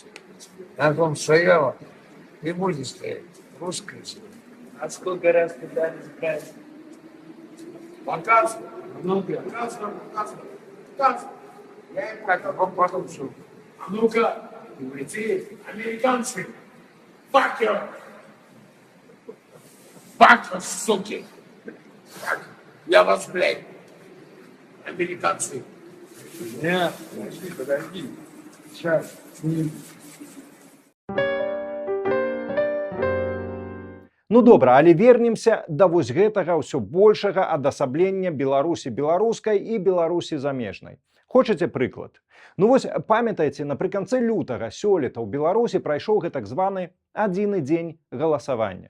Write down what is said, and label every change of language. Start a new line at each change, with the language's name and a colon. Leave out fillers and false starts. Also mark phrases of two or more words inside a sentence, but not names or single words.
Russian: На том стояла и будет стоять. Русская земля. а сколько раз пытались брать? Показывай. Показывай. Я им как потом все. А ну-ка, эти американцы,
English: fuck you,
Russian: суки. Я вас, блядь, американцы. Нет, подожди. Сейчас.
Belarusian: Ну добра, але вернемся да вось гэтага ўсё большага адасаблення Беларусі беларускай і Беларусі замежнай. Хочаце прыклад? Ну вось памятаеце, напрыканцы лютага сёлета ў Беларусі прайшоў гэтак званы адзіны дзень галасавання.